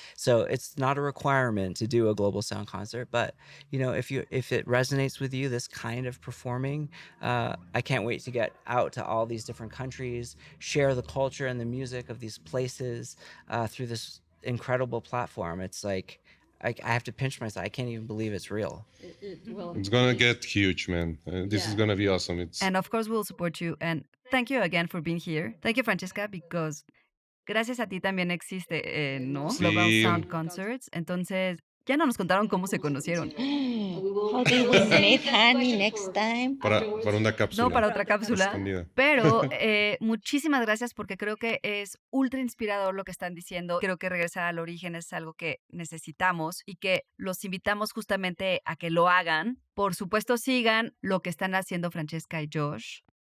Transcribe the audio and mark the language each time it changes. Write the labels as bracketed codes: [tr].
[en] So it's not a requirement to do a Global Sound Concert. But, if it resonates with you, this kind of performing, I can't wait to get out to all these different countries, share the culture and the music of these places through this incredible platform. It's like, I have to pinch myself. I can't even believe it's real. It's gonna get huge, man. This is gonna be awesome. And of course, we'll support you. And thank you again for being here. Thank you, Francesca, because [es] gracias a ti también existe, ¿no? Sí. Global Sound Concerts. Entonces, ya no nos contaron cómo se conocieron. [en] How do we meet, honey, next time? [es] para una cápsula. No, para otra cápsula. Escondida. Pero muchísimas gracias, porque creo que es ultra inspirador lo que están diciendo. Creo que regresar al origen es algo que necesitamos y que los invitamos justamente a que lo hagan. Por supuesto, sigan lo que están haciendo Francesca y Josh.